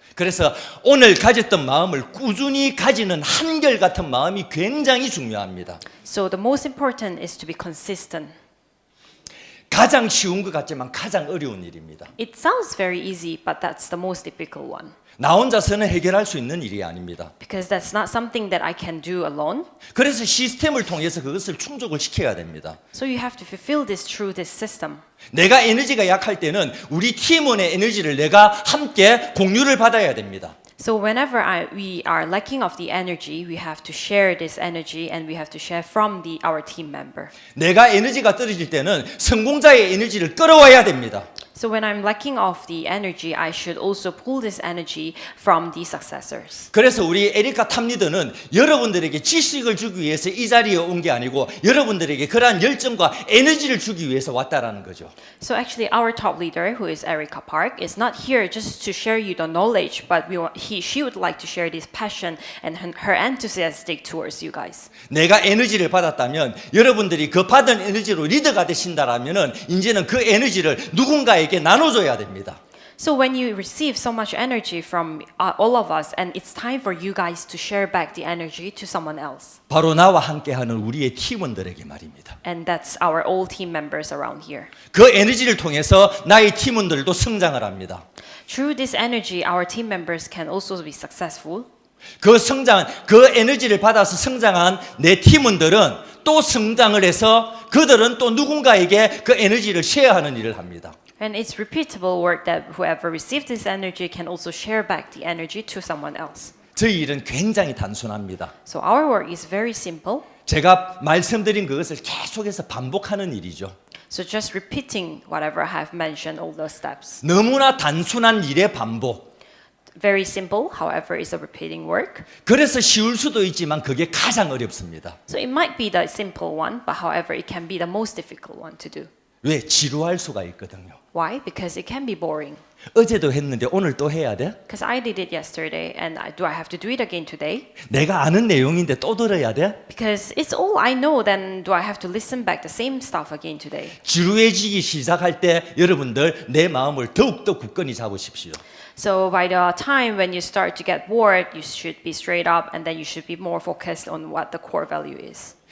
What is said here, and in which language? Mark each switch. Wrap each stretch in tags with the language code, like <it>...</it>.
<ko>그래서 오늘 가졌던 마음을 꾸준히 가지는 한결같은 마음이 굉장히 중요합니다.</ko> <en>So the most important is to be consistent.</en> <ko>가장 쉬운 것 같지만 가장 어려운 일입니다.</ko> <en>It sounds very easy, but that's the most difficult one.</en> <ko>나 혼자서는 해결할 수 있는 일이 아닙니다.</ko> <en>Because that's not something that I can do alone.</en> <ko>그래서 시스템을 통해서 그것을 충족을 시켜야 됩니다.</ko> <en>So you have to fulfill this through this system.</en> <ko>내가 에너지가 약할 때는 우리 팀원의 에너지를 내가 함께 공유를 받아야 됩니다.</ko> <en>So whenever we are lacking of the energy, we have to share this energy and we have to share from our team member.</en> <ko>내가 에너지가 떨어질 때는 성공자의 에너지를 끌어와야 됩니다.</ko> <en>So when I'm lacking of the energy, I should also pull this energy from the successors.</en> <ko>그래서 우리 에리카 탑리더는 여러분들에게 지식을 주기 위해서 이 자리에 온 게 아니고 여러분들에게 그러한 열정과 에너지를 주기 위해서 왔다라는 거죠.</ko> <en>So actually our top leader, who is Erica Park, is not here just to share you the knowledge, but she would like to share this passion and her enthusiastic towards you guys.</en> <ko>내가 에너지를 받았다면 여러분들이 그 받은 에너지로 리더가 되신다라면은 이제는 그 에너지를 누군가에게 나눠줘야 됩니다.</ko> <en>So when you receive so much energy from all of us, and it's time for you guys to share back the energy to someone else.</en> <ko>바로 나와 함께하는 우리의 팀원들에게 말입니다.</ko> <en>And that's our all team members around here.</en> <ko>그 에너지를 통해서 나의 팀원들도 성장을 합니다.</ko> <en>Through this energy, our team members can also be successful.</en> <ko>그 성장, 그 에너지를 받아서 성장한 내 팀원들은 또 성장을 해서 그들은 또 누군가에게 그 에너지를 쉐어하는 일을 합니다.</ko> <en>And it's repeatable work that whoever received this energy can also share back the energy to someone else.</en> <ko>저희 일은 굉장히 단순합니다.</ko> <en>So our work is very simple.</en> <ko>제가 말씀드린 그것을 계속해서 반복하는 일이죠.</ko> <en>So just repeating whatever I have mentioned, all those steps.</en> <ko>너무나 단순한 일의 반복.</ko> <en>Very simple, however, is a repeating work.</en> <ko>그래서 쉬울 수도 있지만 그게 가장 어렵습니다.</ko> <en>So it might be the simple one, but however, it can be the most difficult one to do.</en> <ko>왜? 지루할 수가 있거든요.</ko> <en>Why? Because it can be boring.</en> <ko>어제도 했는데 오늘 또 해야 돼?</ko> <en>Because I did it yesterday, and do I have to do it again today?</en> <ko>내가 아는 내용인데 또 들어야 돼?</ko> <en>Because it's all I know, then do I have to listen back the same stuff again today?</en> <ko>지루해지기 시작할 때 여러분들 내 마음을 더욱더 굳건히 잡으십시오.</ko> <en>So by the time when you start to get bored, you should be straight up, and then you should be more focused on what the core value is.</en>